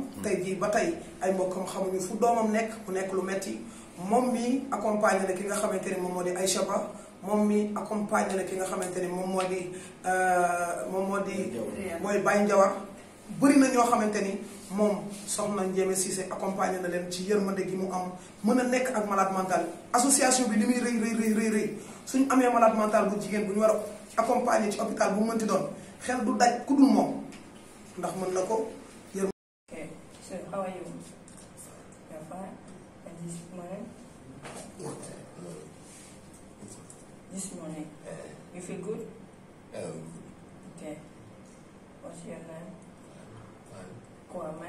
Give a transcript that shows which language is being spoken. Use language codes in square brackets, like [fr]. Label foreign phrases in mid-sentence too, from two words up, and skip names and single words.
[wo] tey jii ba tey ay mbokkam xamuñu fu doomam nekk mu nekk lu metti moom mi accompagner na ki nga xamante ni moom moo di Aïcha Ba moom mi accompagner na ki nga xamante ni moom moo di mooy Baye Ndiawar bëri na ñoo xamante ni moom soxna Ndiémé Cissé accompagner na leen ci yërmande gi mu am mën a nekk ak [fr] malade mental association [wo] bi li muy rëy suñu amee [fr] malade mental [wo] bu jigéen bu ñu war a accompagner ci hôpital bu mu mënti doon xel du daj ku dul moom ndax mën na ko yërmande. [en] Okay, so how are you? You're fine. And this morning? This morning? You feel good? Okay. What's your name? Kwame.